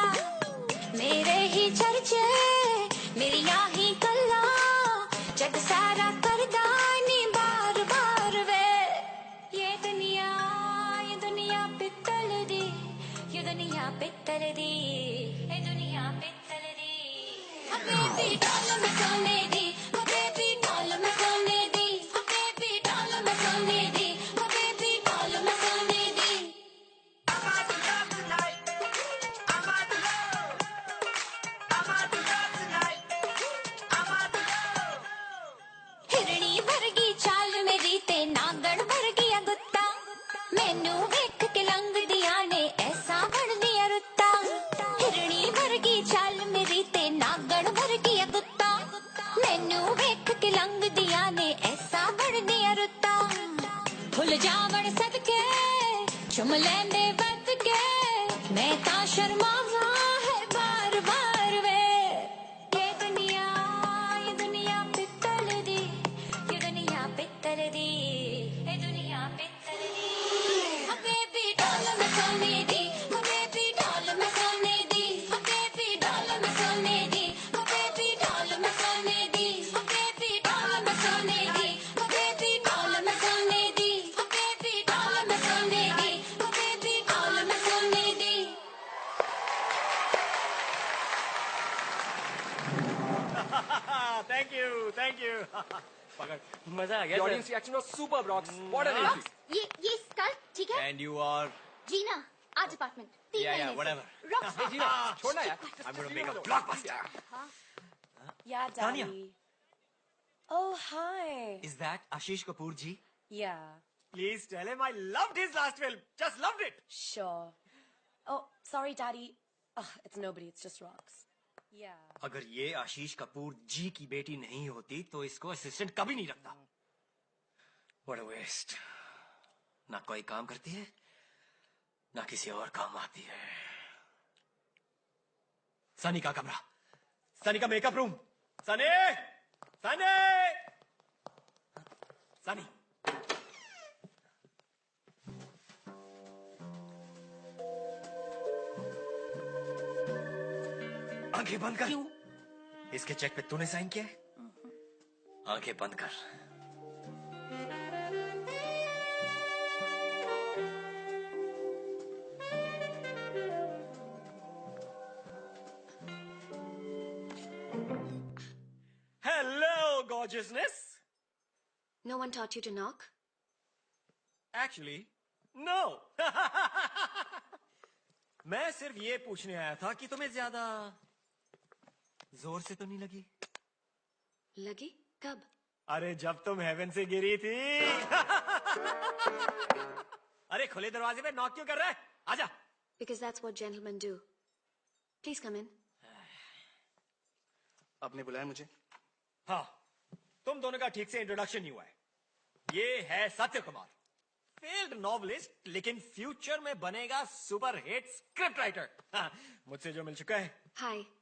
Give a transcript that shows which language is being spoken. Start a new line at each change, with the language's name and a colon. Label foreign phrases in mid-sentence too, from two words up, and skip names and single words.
Punjabi: ਮੇਰੇ ਹੀ ਚਰਚੇ ਮੇਰੀਆਂ ਹੀ ਗੱਲਾਂ, ਜਗ ਸਾਰਾ ਕਰਦਾ ਨੀ ਬਾਰ ਬਾਰ ਵੇ. ਯੇ ਦੁਨੀਆ ਪਿੱਤਲ ਦੀ, ਯੇ ਦੁਨੀਆ ਪਿੱਤਲ ਦੀ, ਯੇ ਦੁਨੀਆ ਪਿੱਤਲ ਦੀ.
English: Oh baby doll
Punjabi: ਮੈਂ ਸੋਨੇ ਦੀ,
English: oh baby doll
Punjabi: ਮੈਂ ਸੋਨੇ ਦੀ,
English: oh baby doll
Punjabi: ਮੈਂ ਸੋਨੇ ਦੀ,
English: oh baby doll
Punjabi: ਮੈਂ ਸੋਨੇ ਦੀ.
English: I'm out to love tonight. I'm out to love. I'm out to love tonight. I'm out to love.
Punjabi: ਹਿਰਨੀ ਵਰਗੀ ਚਾਲ ਮੇਰੀ ਤੇ ਨਾਗਣ ਵਰਗੀ ਗੁੱਤਾਂ. ਮੈਨੂੰ ਵੇਖ ਕੇ ਲੰਘ ਦਿਆਂ ਨੇ ਐਸਾ ਬਣ ਦਿਆ ਰੁੱਤਾਂ. ਹਿਰਨੀ ਵਰਗੀ ਚਾਲ ਮੇਰੀ ਤੇ ਨਾਗਣ ਵਰਗੀ ਗੁੱਤਾਂ. ਮੈਨੂੰ ਵੇਖ ਕੇ ਲੰਘ ਦਿਆਂ ਨੇ ਐਸਾ ਬਣ ਦਿਆ ਰੁੱਤਾਂ. ਭੁੱਲ ਜਾਵਣ ਸਦਕੇ ਚੁੰਮ ਲੈਂਦੇ ਵੱਧ ਕੇ, ਮੈਂ ਤਾਂ ਸ਼ਰਮਾਵਾਂ ਹੈ ਬਾਰ ਬਾਰ ਵੇ. ਯੇ ਦੁਨੀਆ ਪਿੱਤਲ ਦੀ, ਯੇ ਦੁਨੀਆ ਪਿੱਤਲ ਦੀ, ਯੇ ਦੁਨੀਆ ਪਿੱਤਲ ਦੀ.
English: Oh baby doll
Punjabi: ਮੈਂ ਸੋਨੇ ਦੀ,
English: oh baby doll
Punjabi: ਮੈਂ ਸੋਨੇ ਦੀ,
English: oh baby doll
Punjabi: ਮੈਂ ਸੋਨੇ ਦੀ,
English: oh baby doll
Punjabi: ਮੈਂ ਸੋਨੇ ਦੀ,
English: oh baby doll
Punjabi: ਮੈਂ ਸੋਨੇ ਦੀ,
English: oh baby doll
Punjabi: ਮੈਂ ਸੋਨੇ ਦੀ,
English: oh baby doll
Punjabi: ਮੈਂ ਸੋਨੇ ਦੀ,
English: oh baby doll
Punjabi: ਮੈਂ ਸੋਨੇ ਦੀ.
English: Thank you.
Hindi: पकड़, मजा आ
English: The
Hindi: गया.
English: audience reaction was super, Brox. What an entry.
Hindi: ये स्कल ठीक है.
English: And you are.
Hindi: जीना आज अपार्टमेंट 3
English: Yeah,
Hindi: महीने
English: whatever.
Hindi: से. रॉक Hey, Gina, छोड़ना यार.
English: I'm gonna make a blockbuster. Yeah, Tanya. Daddy. Oh, hi. Is that Ashish Kapoor ji? Yeah, Please tell him I loved his last film. Just loved it. sure. Oh, sorry, Daddy. It's nobody, it's just rocks. Yeah.
Hindi: अगर ये आशीष कपूर जी की बेटी नहीं होती तो इसको असिस्टेंट कभी नहीं रखता.
English: What a waste.
Hindi: ना कोई काम करती है, ना किसी और काम आती है. सनी का कमरा, सनी का
English: makeup room.
Hindi: सनी. आंखें बंद कर. क्यों? इसके चेक पे तूने साइन किया है. आंखें बंद कर.
English: Hello, gorgeousness. No one taught you to knock? Actually, no.
Hindi: मैं सिर्फ ये पूछने आया था कि तुम्हें ज्यादा जोर से तो नहीं लगी? लगी? कब? अरे जब तुम हेवन से गिरी थी। अरे खुले दरवाजे पे नॉक क्यों कर रहा है? आजा।
English: Because that's what gentlemen do. Please come in.
Hindi: आपने बुलाया मुझे? हाँ, तुम दोनों का ठीक से इंट्रोडक्शन नहीं हुआ है। ये है सत्य कुमार,
English: failed novelist,
Hindi: लेकिन फ्यूचर में बनेगा
English: super hit script writer.
Hindi: हाँ, मुझसे जो मिल चुका है।
English: Hi,